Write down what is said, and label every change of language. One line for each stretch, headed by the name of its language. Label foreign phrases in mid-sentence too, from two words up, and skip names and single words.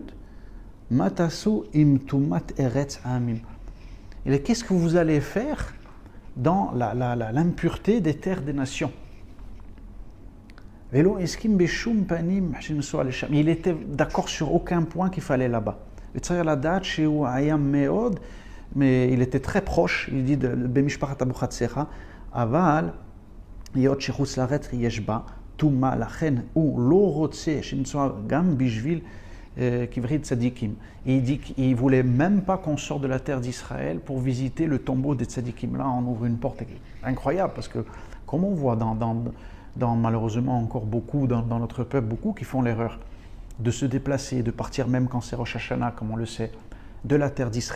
Hebrew: מה תעשו בטומאת ארץ עמים.
French: Il a dit, qu'est-ce que vous allez faire dans l'impureté des terres des nations? Il était d'accord sur aucun point qu'il fallait là-bas.
Hebrew: וצריך לדעת שהוא היה מאוד,
French: il était très proche, il dit
Hebrew: במשפחת אבוחצירא, אבל היות שחוץ לארץ יש בה טומאה, לכן הוא לא רוצה שנמצא גם בשביל קברי צדיקים.
French: Il dit qu'il ne voulait même pas qu'on sorte de la terre d'Israël pour visiter le tombeau des tzadikim. Là, on ouvre une porte incroyable, parce que comme on voit dans malheureusement encore beaucoup, dans notre peuple, beaucoup qui font l'erreur de se déplacer, de partir même quand c'est
Hebrew: ראש השנה,
French: comme on le sait, de la terre d'Israël.